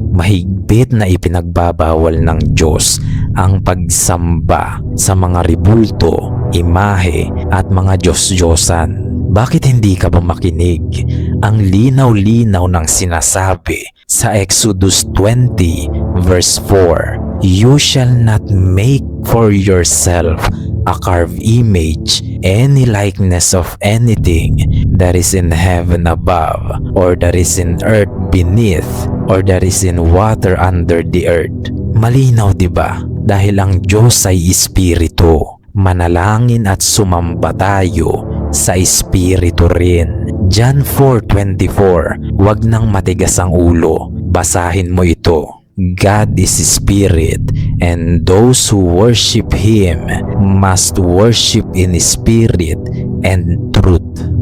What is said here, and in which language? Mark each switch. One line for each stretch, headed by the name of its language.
Filipino: Mahigpit na ipinagbabawal ng Diyos ang pagsamba sa mga rebulto, imahe at mga Diyos-Diyosan. Bakit hindi ka ba makinig? Ang linaw-linaw ng sinasabi sa Exodus 20 verse 4.
English: You shall not make for yourself a carved image, any likeness of anything that is in heaven above, or that is in earth beneath, or that is in water under the earth.
Filipino: Malinaw, di ba? Dahil ang Diyos ay espiritu. Manalangin at sumamba tayo sa espiritu rin. John 4:24. Huwag nang matigas ang ulo. Basahin mo ito.
English: God is spirit, and those who worship Him must worship in spirit and truth.